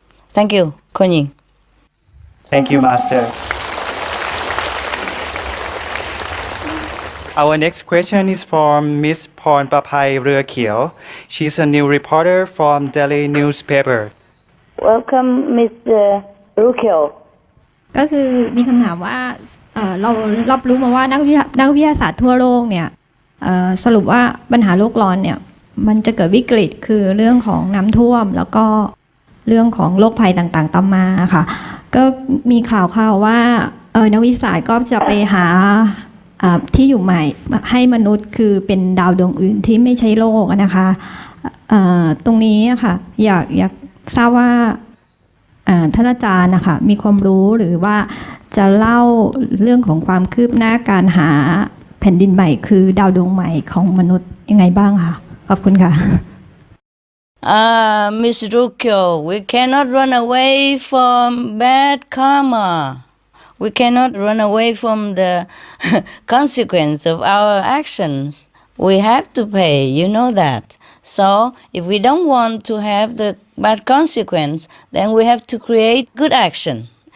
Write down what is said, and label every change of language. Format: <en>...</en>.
<en>Thank you, Kuan Yin. Thank you, Master. Our next question is from Miss Porn Papai Rua. She's a new reporter from Delhi newspaper. Welcome, Mr. Rukyo.</en> <th>ก็คือมีคำถามว่าเรารับรู้มาว่านักวิทยาศาสตร์ทั่วโลกเนี่ยสรุปว่าปัญหาโลกร้อนเนี่ยมันจะเกิดวิกฤตคือเรื่องของน้ำท่วมแล้วก็เรื่องของโรคภัยต่างๆตามมาค่ะก็มีข่าวว่านักวิทยาศาสตร์ก็จะไปหาที่อยู่ใหม่ให้มนุษย์คือเป็นดาวดวงอื่นที่ไม่ใช่โลกนะคะตรงนี้ค่ะอยากทราบว่า ท่านอาจารย์นะคะมีความรู้หรือว่าจะเล่าเรื่องของความคืบหน้าการหาแผ่นดินใหม่คือดาวดวงใหม่ของมนุษย์ยังไงบ้างค่ะขอบคุณค่ะ</th> <en>Miss Rukyo, we cannot run away from bad karma. We cannot run away from the consequence of our actions. We have to pay, you know that. So if we don't want to have the bad consequence, then we have to create good action.</en>